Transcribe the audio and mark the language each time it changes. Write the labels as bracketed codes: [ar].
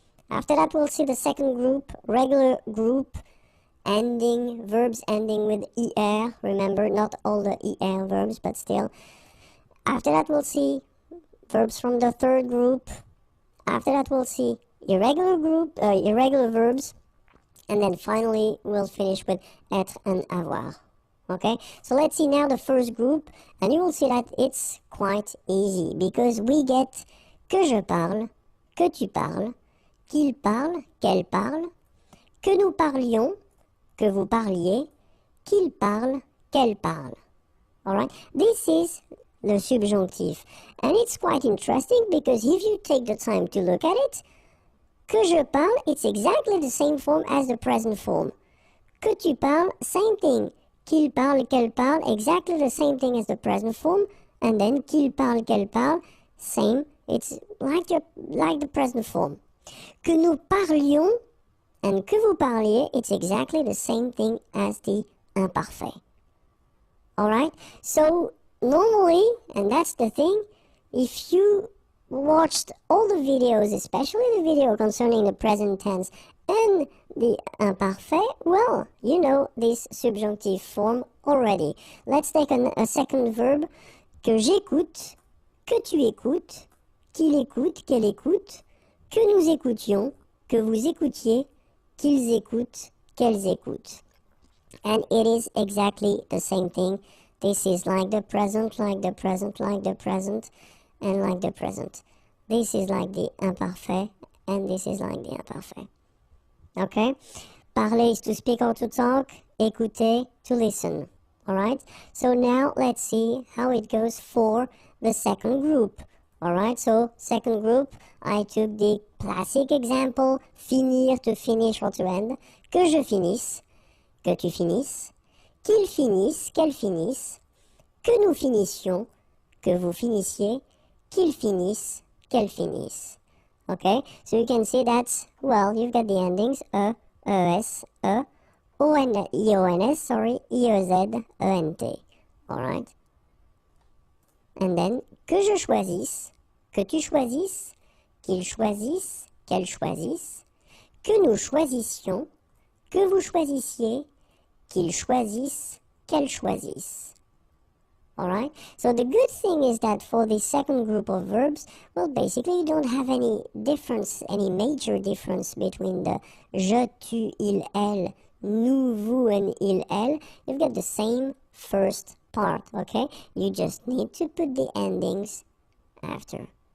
[en] After that, we'll see the second group, regular group verbs ending with er. Remember, not all the er verbs, but still. After that, we'll see verbs from the third group. After that, we'll see irregular verbs. And then finally, we'll finish with être and avoir. Okay, so let's see now the first group, and you will see that it's quite easy because we get [fr] que je parle, que tu parles, qu'il parle, qu'elle parle, que nous parlions, que vous parliez, qu'il parle, qu'elle parle. [en] Alright, this is the subjunctive, and it's quite interesting because if you take the time to look at it, [fr] que je parle, [en] it's exactly the same form as the present form. [fr] Que tu parles, [en] same thing. [fr] Qu'il parle, qu'elle parle, [en] exactly the same thing as the present form. And then [fr] qu'il parle, qu'elle parle, same. [en] It's like the present form. [fr] Que nous parlions [en] and [fr] que vous parliez, [en] it's exactly the same thing as the imparfait. Alright? So normally, and that's the thing, if you watched all the videos, especially the video concerning the present tense and the imparfait, well, you know this subjunctive form already. Let's take a second verb. [fr] Que j'écoute, que tu écoutes, qu'il écoute, qu'elle écoute, que nous écoutions, que vous écoutiez, qu'ils écoutent, qu'elles écoutent. [en] And it is exactly the same thing. This is like the present, like the present, like the present, and like the present. This is like the imparfait, and this is like the imparfait. Okay? Parler is to speak or to talk. Écouter, to listen. Alright? So now let's see how it goes for the second group. Alright? So second group, I took the classic example, finir, to finish or to end. [fr] Que je finisse, que tu finisses, qu'il finisse, qu'elle finisse, que nous finissions, que vous finissiez, qu'il finisse, qu'elle finisse. [en] Okay? So you can see that, well, you've got the endings es, ions, sorry, iez, ent. Alright? And then, [fr] que je choisisse, que tu choisisses, qu'il choisisse, qu'elle choisisse, que nous choisissions, que vous choisissiez, qu'il choisisse, qu'elle choisisse. [en] Alright? So the good thing is that for the second group of verbs, well, basically you don't have any difference, any major difference between the je, tu, il, elle, nous, vous, and il, elle. You've got the same first part, okay? You just need to put the endings after.